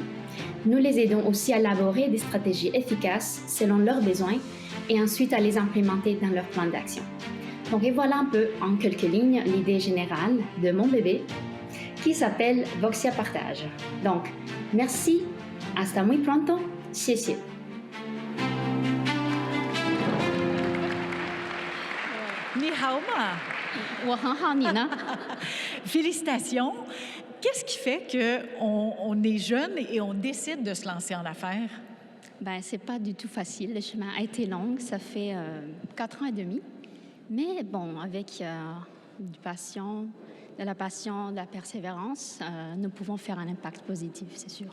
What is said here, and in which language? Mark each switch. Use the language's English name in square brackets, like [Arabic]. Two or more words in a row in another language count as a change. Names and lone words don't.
[French] Nous les aidons aussi à élaborer des stratégies efficaces selon leurs besoins et ensuite à les implémenter dans leur plan d'action. Donc, et voilà un peu, en quelques lignes, l'idée générale de mon bébé qui s'appelle Boxia Partage. Donc, merci, [Spanish] hasta muy pronto, [Chinese] 谢谢. 你好吗. 我很好，你呢？ [French] Félicitations. Qu'est-ce qui fait qu'on est jeune et on décide de se lancer en affaires? Ben, c'est pas du tout facile. Le chemin a été long. Ça fait 4 ans et demi. Mais bon, avec de la passion, de la persévérance, nous pouvons faire un impact positif, c'est sûr.